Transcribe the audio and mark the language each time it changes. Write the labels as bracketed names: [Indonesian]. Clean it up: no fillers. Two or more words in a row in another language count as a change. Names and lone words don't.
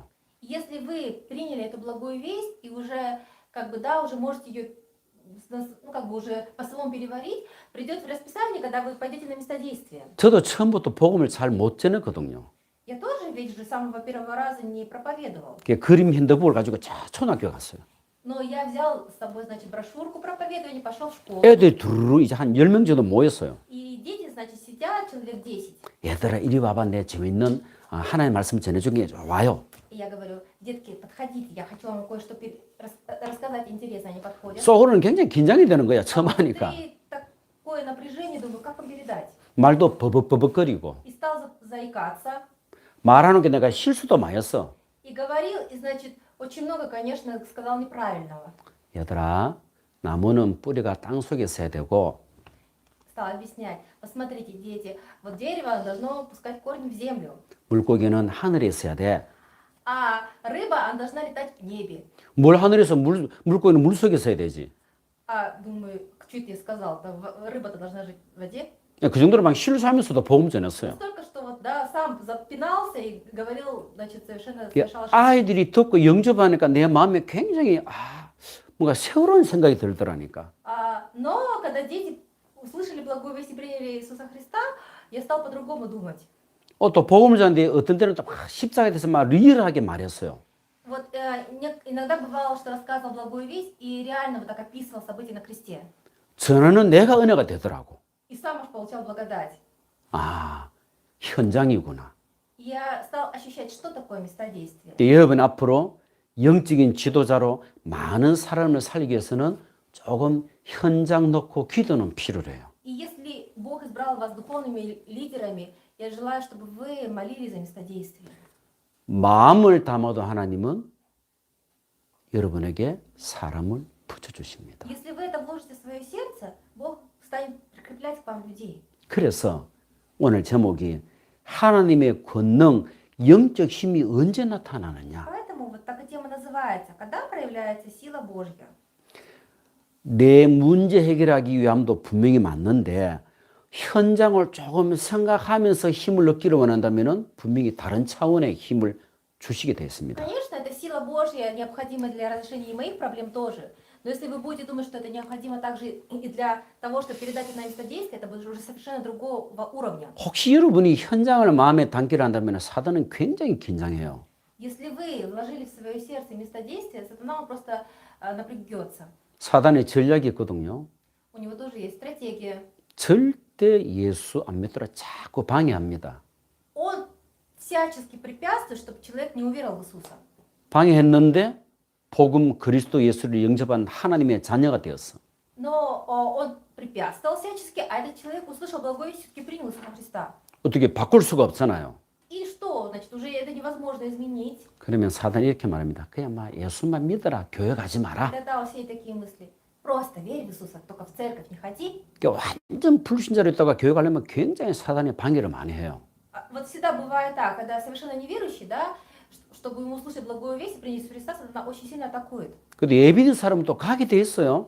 [Russian] Если вы приняли эту благую весть и уже, как бы, да, уже можете ее, ну, как бы уже по-своему переварить, придет в расписание, когда вы пойдете на место действия. [Korean] 저도 처음부터 복음을 잘 못 전했거든요. [Russian] Я тоже ведь же с самого первого раза не проповедовал. [Korean] 그림 핸드북을 가지고 초등학교 갔어요. [Russian] Но я взял с собой, значит, брошюрку проповедования, пошел в школу. [Korean] 애들이 두루루 이제 한 10명 정도 모였어요. [Russian] И дети, значит, сидят, человек 10. [Korean] 얘들아 이리 와봐, 내 재밌는 하나님의 말씀 전해주게 와요. [Russian] И я говорю, детки, подходите, я хочу вам кое-что рассказать интересно. Они подходят. [Korean] 속으로는 굉장히 긴장이 되는 거야, 처음 하니까. [Russian] И такое напряжение, думаю, как вам передать? [Korean] 말도 버벅버벅거리고. [Russian] И стал заикаться. [Korean] 말하는 게 내가 실수도 많이 했어. [Russian] И говорил, и, значит, очень много, конечно, сказал неправильного. [Korean] 얘들아, 나무는 뿌리가 땅 속에 있어야 되고 [Russian] Стал объяснять. Посмотрите, дети, вот дерево должно пускать корни в землю. [Korean] 물고기는 하늘에 있어야 돼. [Russian] А рыба, она должна летать в небе. [Korean] 물 하늘에서 물고기는 물 속에 있어야 되지. [Russian] А, думаю, что это я сказал? Рыба-то должна жить в воде. [Korean] 그 정도로 막 실수하면서도 복음 전했어요. [Russian] Настолько, что вот, да, сам запинался и говорил, значит, совершенно [Korean] 예, [Russian] совершал ошибки. [Korean] 아이들이 듣고 영접하니까 내 마음에 굉장히 뭔가 새로운 생각이 들더라니까. [Russian] Но когда дети услышали благую весть и приняли Иисуса Христа, я стал по-другому думать. [Korean] 또 복음을 전하는데 어떤 때는 또 십자가에 대해서 막 리얼하게 말했어요. [Russian] Вот иногда бывало, что рассказывал благую весть и реально вот так описывал события на кресте. [Korean] 전하는 내가 은혜가 되더라고. [Russian] И сам уж получал благодать. [Korean] 현장이구나. [Russian] Я стал ощущать, что такое местодействие. [Korean] 여러분 앞으로 영적인 지도자로 많은 사람을 살리기 위해서는 조금 현장 놓고 기도는 필요해요. [Russian] И если Бог избрал вас духовными лидерами, я желаю, чтобы вы молились за местодействие. [Korean] 마음을 담아도 하나님은 여러분에게 사람을 붙여주십니다. [Russian] Если вы это вложите в свое сердце, Бог станет прикреплять к вам людей. [Korean] 그래서 오늘 제목이 하나님의 권능, 영적 힘이 언제 나타나느냐. [Russian] Поэтому вот так и тема называется. Когда проявляется сила Божья? [Korean] 내 문제 해결하기 위함도 분명히 맞는데 현장을 조금 생각하면서 힘을 얻기를 원한다면 분명히 다른 차원의 힘을 주시게 되어 있습니다. [Russian] Конечно, эта сила Божья необходима для разрешения моих проблем тоже. Но если вы будете думать, что это необходимо также и для того, чтобы передать это на местодействие, это будет уже совершенно другого уровня. [Korean] 혹시 여러분이 현장을 마음에 담기를 한다면 사단은 굉장히 긴장해요. [Russian] Если вы вложили в свое сердце местодействие, сатана он просто напрягется. [Korean] 사단의 전략이 있거든요. [Russian] У него тоже есть стратегия. [Korean] 절대 예수 안 믿더라 자꾸 방해합니다. [Russian] Он всячески препятствует, чтобы человек не уверовал в Иисуса. [Korean] 방해했는데 복음 그리스도 예수를 영접한 하나님의 자녀가 되었어. [Russian] Но он препятствовал всячески, а этот человек услышал благое весть, все-таки принял Иисуса Христа. [Korean] 어떻게 바꿀 수가 없잖아요. [Russian] И что? Значит, уже это невозможно изменить. [Korean] 그러면 사단이 이렇게 말합니다. 그냥 막 예수만 믿어라. 교회 가지 마라. [Russian] Тогда у всей такие мысли. Просто верь в Иисуса, только в церковь не ходи. [Korean] 그러니까 완전 불신자로 있다가 교회 가려면 굉장히 사단이 방해를 많이 해요. [Russian] Вот всегда бывает так, когда совершенно неверующий, да, чтобы ему услышать благую весть и принять Иисуса Христа, сатана очень сильно атакует. [Korean] 근데 예비된 사람은 또 가게 돼 있어요.